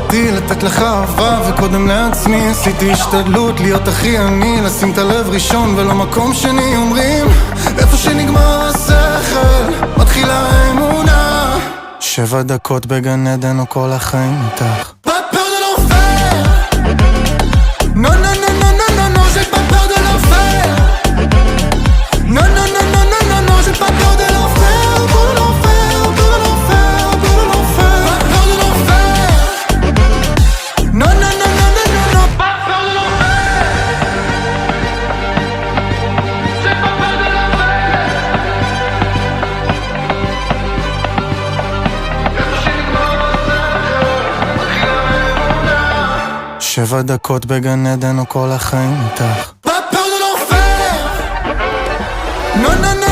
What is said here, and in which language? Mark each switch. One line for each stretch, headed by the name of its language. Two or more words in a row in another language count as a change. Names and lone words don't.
Hebrew: בחרתי לתת לך אהבה וקודם לעצמי עשיתי השתדלות להיות הכי אני, לשים את הלב ראשון ולא מקום שני. אומרים איפה שנגמר השכל מתחילה האמונה. 7 דקות בגן עדן או כל החיים איתך.
French: Pas peur de l'enfer. Non non non non non non non, j'ai pas peur de l'enfer. Non non non non non non non, j'ai pas peur de l'enfer. Pour l'enfer, pour l'enfer, pour l'enfer. Pas peur de l'enfer. Non non non non non non non, pas peur de l'enfer. J'ai pas peur de l'enfer.
Hebrew: 7 דקות בגן עדן או כל החיים איתך.
French: Pas peur de l'enfer. Non non